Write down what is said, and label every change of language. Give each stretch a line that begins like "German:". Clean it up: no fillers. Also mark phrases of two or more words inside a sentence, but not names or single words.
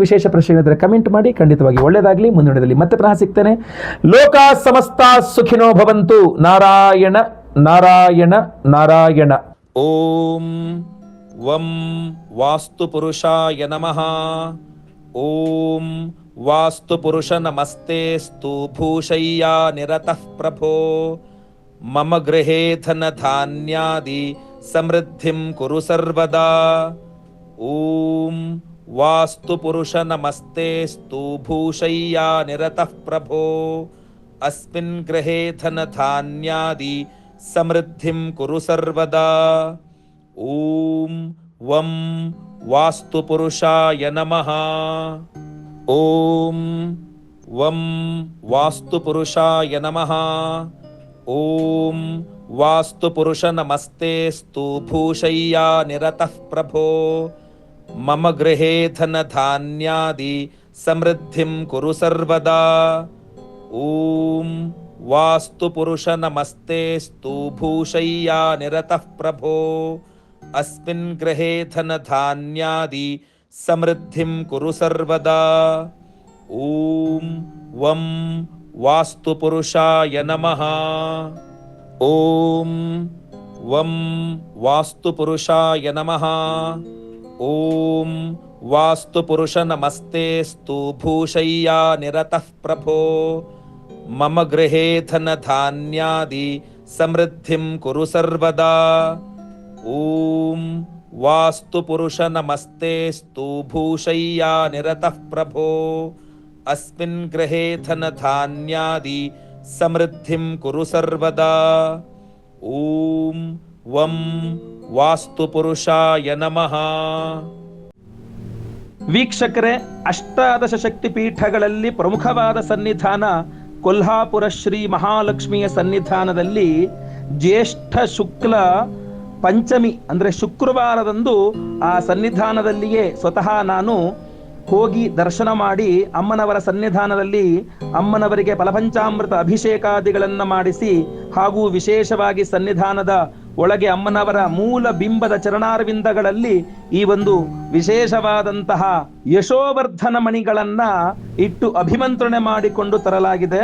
Kannada: ವಿಶೇಷ ಪ್ರಶ್ನೆ ಇದ್ದರೆ ಕಮೆಂಟ್ ಮಾಡಿ. ಖಂಡಿತವಾಗಿ ಒಳ್ಳೆಯದಾಗಲಿ. ಮುಂದಿನದಲ್ಲಿ ಮತ್ತೆ ಪುನಃ ಸಿಗ್ತೇನೆ.
Sanskrit: ಲೋಕ ಸಮಸ್ತ ಸುಖಿನೋ ಭವಂತು. ನಾರಾಯಣ ನಾರಾಯಣ ನಾರಾಯಣ. ಓಂ ವಂ ವಾಸ್ತು ಪುರುಷಾಯ ನಮಃ. ಓಂ ವಾಸ್ತು ಪುರುಷ ನಮಸ್ತೆಸ್ತು ಭೂಷಯ್ಯಾ ನಿರತಃ ಪ್ರಭೋ. ಮಮ ಗೃಹೇ ಧನ ಧಾನ್ಯಾದಿ ಸಮೃದ್ಧಿಂ ಕುರು ಸರ್ವದಾ. ಓಂ ವಾಸ್ತು ಪುರುಷ ನಮಸ್ತೆಸ್ತು ಭೂಷಯ್ಯಾ ನಿರತಃ ಪ್ರಭೋ. ಅಸ್ಮಿನ್ ಗೃಹೇ ಧನ ಧಾನ್ಯಾದಿ ಸಮೃದ್ಧಿಂ ಕುರು ಸರ್ವದಾ. ಓಂ ವಂ ವಾಸ್ತು ಪುರುಷಾಯ ನಮಃ. ಓಂ ವಂ ವಾಸ್ತು ಪುರುಷಾಯ ನಮಃ. ಓಂ ವಾಸ್ತು ಪುರುಷ ನಮಸ್ತೆಸ್ತು ಭೂಷಯ್ಯಾ ನಿರತಃ ಪ್ರಭೋ. ಮಮ ಗೃಹೇ ಧನ ಧಾನ್ಯಾದಿ ಸಮೃದ್ಧಿಂ ಕುರು ಸರ್ವದಾ. ಓಂ ವಾಸ್ತು ಪುರುಷ ನಮಸ್ತೆಸ್ತು ಭೂಷಯ್ಯಾ ನಿರತಃ ಪ್ರಭೋ. ಅಸ್ಮಿನ್ ಗೃಹೇ ಧನ ಧಾನ್ಯಾದಿ ಸಮೃದ್ಧಿಂ ಕುರು ಸರ್ವದಾ. ಓಂ ವಂ ವಾಸ್ತು ಪುರುಷಾಯ ನಮಃ. ಓಂ ವಂ ವಾಸ್ತು ಪುರುಷಾಯ ನಮಃ. ಓಂ ವಾಸ್ತು ಪುರುಷ ನಮಸ್ತೆಸ್ತು ಭೂಷಯ್ಯಾ ನಿರತಃ ಪ್ರಭೋ. ಮಮ ಗೃಹೇ ಧನ ಧಾನ್ಯಾದಿ ಸಮೃದ್ಧಿಂ ಕುರು ಸರ್ವದಾ. ಓಂ ವಾಸ್ತು ಪುರುಷ ನಮಸ್ತೆಸ್ತು ಭೂಷಯ್ಯಾ ನಿರತಃ ಪ್ರಭೋ. ಅಸ್ಮಿನ್ ಗೃಹೇ ಧನ ಧಾನ್ಯಾದಿ ಸಮೃದ್ಧಿಂ ಕುರು ಸರ್ವದಾ. ಓಂ ವಂ ವಾಸ್ತುಪುರುಷಾಯ ನಮಃ.
Kannada: ವೀಕ್ಷಕರೇ, ಅಷ್ಟಾದಶ ಶಕ್ತಿ ಪೀಠಗಳಲ್ಲಿ ಪ್ರಮುಖವಾದ ಸನ್ನಿಧಾನ ಕೊಲ್ಹಾಪುರ ಶ್ರೀ ಮಹಾಲಕ್ಷ್ಮಿಯ ಸನ್ನಿಧಾನದಲ್ಲಿ ಜ್ಯೇಷ್ಠ ಶುಕ್ಲ ಪಂಚಮಿ ಅಂದರೆ ಶುಕ್ರವಾರದಂದು ಆ ಸನ್ನಿಧಾನದಲ್ಲಿಯೇ ಸ್ವತಃ ನಾನು ಹೋಗಿ ದರ್ಶನ ಮಾಡಿ ಅಮ್ಮನವರ ಸನ್ನಿಧಾನದಲ್ಲಿ ಅಮ್ಮನವರಿಗೆ ಫಲಪಂಚಾಮೃತ ಅಭಿಷೇಕಾದಿಗಳನ್ನು ಮಾಡಿಸಿ ಹಾಗೂ ವಿಶೇಷವಾಗಿ ಸನ್ನಿಧಾನದ ಒಳಗೆ ಅಮ್ಮನವರ ಮೂಲ ಬಿಂಬದ ಚರಣಾರವಿಂದಗಳಲ್ಲಿ ಈ ಒಂದು ವಿಶೇಷವಾದಂತಹ ಯಶೋವರ್ಧನ ಮಣಿಗಳನ್ನ ಇಟ್ಟು ಅಭಿಮಂತ್ರಣೆ ಮಾಡಿಕೊಂಡು ತರಲಾಗಿದೆ.